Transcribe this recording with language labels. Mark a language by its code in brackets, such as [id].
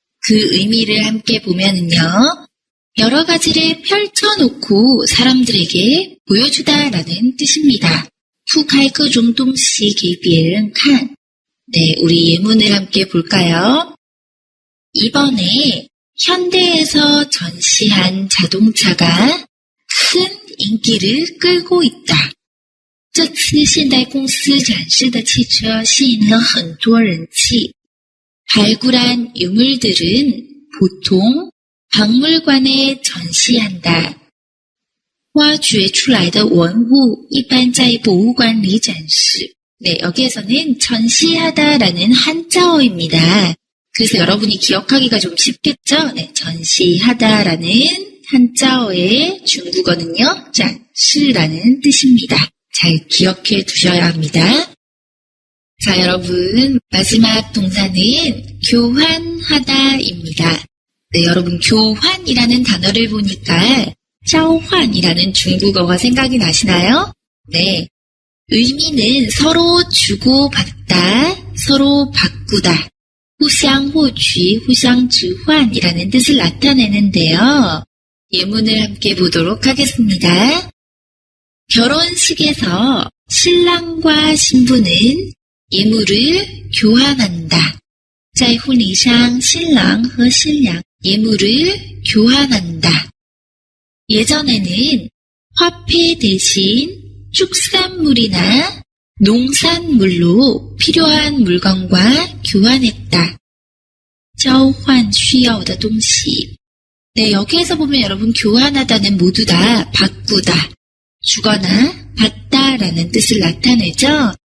[ko] 그 의미를 함께 보면은요, 여러 가지를 펼쳐놓고 사람들에게 보여주다라는 뜻입니다. [zh] 覆盖各种东西给别人看. [ko] 네, 우리 예문을 함께 볼까요? 이번에 현대에서 전시한 자동차가 큰 인기를 끌고 있다. [zh] 这次现代公司展示的汽车吸引了很多人气. [ko] 발굴한 유물들은 보통 박물관에 전시한다. [zh] 挖掘出来的文物一般在博物馆里展示. [ko] 네, 여기에서는 전시하다라는 한자어입니다. 그래서 여러분이 기억하기가 좀 쉽겠죠? 네, 전시하다라는 한자어의 중국어는요, 展示라는 뜻입니다. 잘 기억해 두셔야 합니다. 자, 여러분, 마지막 동사는 교환하다입니다. 네, 여러분, 교환이라는 단어를 보니까 交换이라는 중국어가 생각이 나시나요? 네, 의미는 서로 주고받다, 서로 바꾸다, [zh] 互相获取, 互相置换 [ko] 이라는 뜻을 나타내는데요. 예문을 함께 보도록 하겠습니다. 결혼식에서 신랑과 신부는 예물을 교환한다. [zh] 在婚礼上新郎和新娘 [ko] 예물을 교환한다. 예전에는 화폐 대신 축산물이나 농산물로 필요한 물건과 교환했다. [zh] 交换需要的东西. [ko] 네, 여기에서 보면 여러분 교환하다는 모두 다 바꾸다, 주거나 받다라는 뜻을 나타내죠.